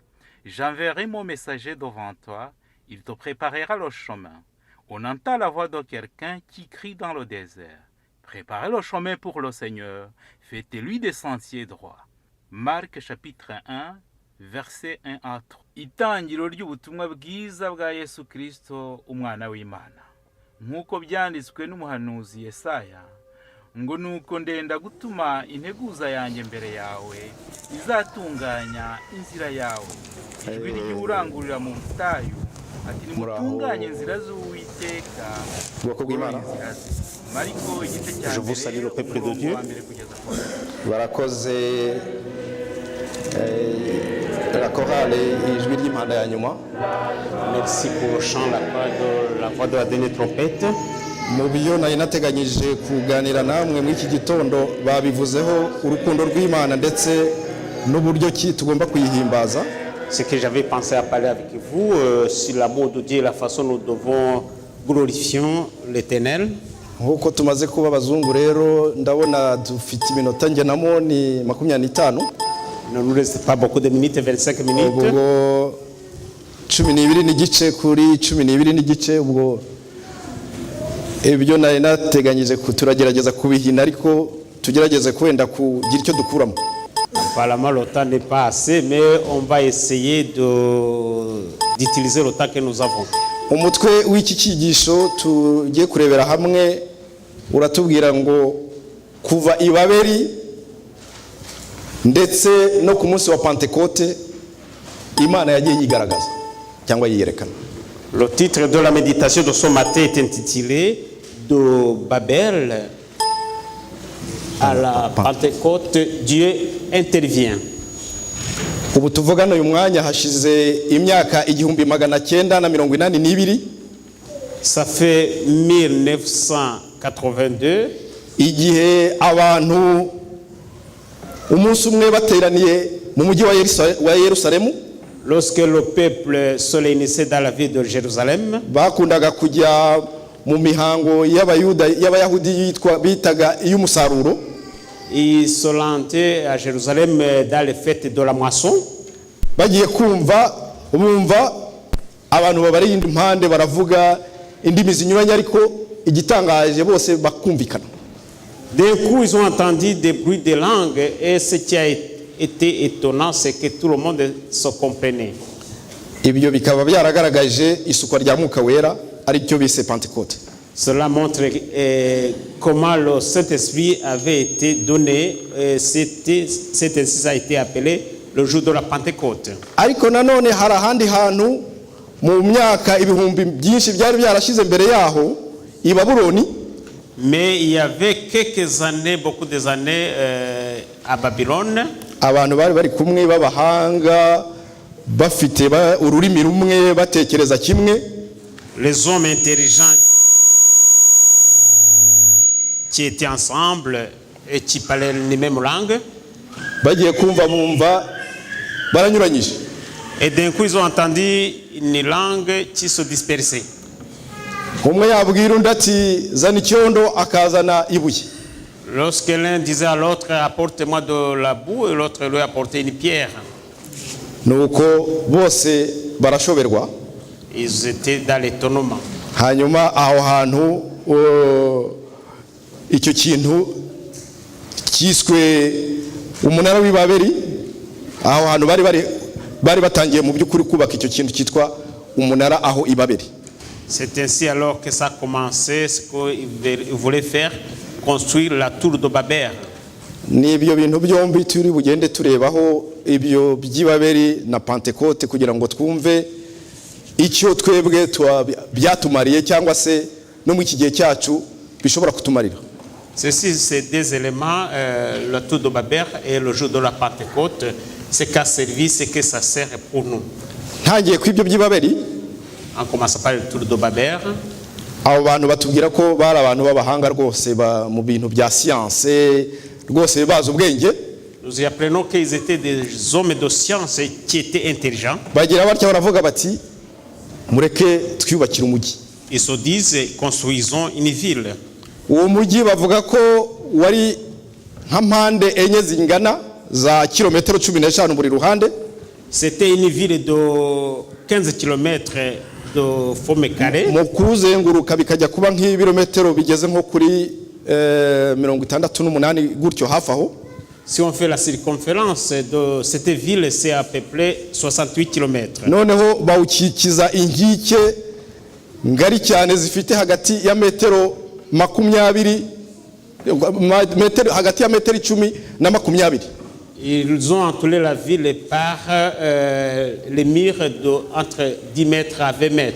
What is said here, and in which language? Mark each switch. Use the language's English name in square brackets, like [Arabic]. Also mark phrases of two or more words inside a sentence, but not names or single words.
[French] J'enverrai mon messager devant toi, il te préparera le chemin. On entend la voix de quelqu'un qui crie dans le désert. Préparez le chemin pour le Seigneur, faites-lui des sentiers droits. Marc chapitre 1, verset 1 à 3. [Kinyarwanda] Itangiro ry'ubutumwa bwiza bwa Yesu Kristo, umwana w'Imana. Nk'uko byanditswe n'umuhanuzi Yesaya, ngo nuko ndenda gutuma integuza yanjye mbere yawe izatunganya inzira yawe, ijwi ry'urangurira mu butayu ati nimutunganye inzira z'Uwiteka bwoko bw'Imana. Mariko igice cya [French] Je vous salue le peuple de Dieu. [Kinyarwanda] Barakoze [French] la chorale [Kinyarwanda] ijwi ry'impanda ya nyuma. [French] Merci pour le chant, la voix de la dernière trompette. [Kinyarwanda] Mu byo nari nateganyije kuganira namwe muri iki gitondo babivuzeho urukundo rw'Imana ndetse n'uburyo ki tugomba kuyihimbaza. [French] Ce que j'avais pensé à parler avec vous sur l'amour de Dieu et la façon dont nous devons glorifier l'Éternel. [Kinyarwanda] Nk'uko tumaze kuba abazungu rero ndabona dufite iminota ngenamo ni 25. [French] Ne nous reste pas beaucoup de minutes, 25 minutes. [Kinyarwanda] Ubwo 12 n'igice kuri 12 n'igice ubwo ibyo nari nateganyije turagerageza kubihina ariko tugerageze kwenda kugira icyo dukuramo. [French] Apparemment le temps n'est pas assez, mais on va essayer d'utiliser le temps que nous avons. [Kinyarwanda] Umutwe w'iki cyigisho tugiye kurebera hamwe uratubwira ngo kuva ibaberi ndetse no ku munsi wa Pentecote Imana yagiye yigaragaza cyangwa yiyerekana. [French] Le titre de la méditation de ce matin est intitulé de Babel à la Pentecôte, Dieu intervient. [Kinyarwanda] Ubu tuvugana uyu mwanya hashize imyaka 1982. [French] Ça fait 1982. [Kinyarwanda] Igihe abantu umunsi umwe bateraniye mu mujyi wa Yerusalemu. [French] Lorsque le peuple se réunissait dans la ville de Jérusalem, [Kinyarwanda] bakundaga kujya mu mihango y'Abayahudi bitaga iy'umusaruro. [French] Ils se rendaient à Jérusalem dans les fêtes de la moisson. [Kinyarwanda] Bagiye kumva bumva abantu babari impande baravuga indimi zinyuranye ariko igitangaje bose bakumvikana. [French] D'un coup, ils ont entendu des bruits de langue et ce qui a été étonnant, c'est que tout le monde se comprenait. [Kinyarwanda] Ibyo bikaba byaragaragaje isukwa rya Mwuka Wera ari cyo bise Pentecôte. [French] Cela montre comment le Saint-Esprit avait été donné. Cet ainsi a été appelé le jour de la Pentecôte. [Kinyarwanda] Ariko nanone hari ahandi hantu mu myaka ibihumbi byinshi byari byarashize mbere yaho i Babuloni. [French] Mais il y avait quelques années, beaucoup des années à Babylone. [Kinyarwanda] Abantu bari kumwe babahanga bafite ururimi rumwe batekereza kimwe. [French] Les hommes intelligents qui étaient ensemble et qui parlaient les mêmes langues. [Kinyarwanda] Bagiye kumva bumva baranyuranyije. [French] Et d'un coup ils ont entendu une langue qui se dispersait. [Kinyarwanda] Umwe yabwira undi ati zana icyondo akazana ibuye. [French] Lorsque l'un disait à l'autre apporte-moi de la boue et l'autre lui apportait une pierre. [Kinyarwanda] Nuko bose barashoberwa. [French] Ils étaient dans l'étonnement. [Kinyarwanda] Hanyuma aho hantu icyo kintu kiswe umunara w'Ibabeli, aho hantu bari batangiye mu by'ukuri kubaka icyo kintu cyitwa umunara aho Ibabeli. [French] C'est ainsi alors que ça a commencé, ce qu'ils voulaient faire, construire la tour de Babel. [Kinyarwanda] ni ibyo bintu byombi turi bugende turebaho, ibyo by'ibaberi na Pentecote, kugira ngo twumve icyo twebwe byatumariye cyangwa se no mu iki gihe cyacu bishobora kutumarira. [French] Ceci, c'est deux éléments, le tour de Babel et le jour de la Pentecôte, ce qu'a servi, ce que ça sert pour nous. [Kinyarwanda] Ntangiye ku ibyo by'ibaberi, [French] On commence par le tour de Babel. [Kinyarwanda] abo bantu batubwira ko bari abantu b'abahanga rwose mu bintu bya siyanse, rwose bazi ubwenge. [French] Nous y apprenons qu'ils étaient des hommes de science qui étaient intelligents. [Kinyarwanda] Bagira batya baravuga bati mureke twiyubakire umujyi. [French] Ils se disent, construisons une ville. [Kinyarwanda] Uwo mujyi bavuga ko wari nka mpande enye zingana za kilometero 15 buri ruhande. [French] C'était une ville de 15 km de forme carrée. [Kinyarwanda] Mu kuzenguruka bikajya kuba nk'ibirometero bigeze nko kuri 68 gutyo hafi aho. [French] Si on fait la circonférence de cette ville, c'est à peu près 68 km. [Kinyarwanda] Noneho bawukikiza inkike ngari cyane zifite hagati ya metero 20 hagati ya metero 10 na 20. [French] Ils ont entouré la ville par les murs de entre 10 mètres à 20 mètres.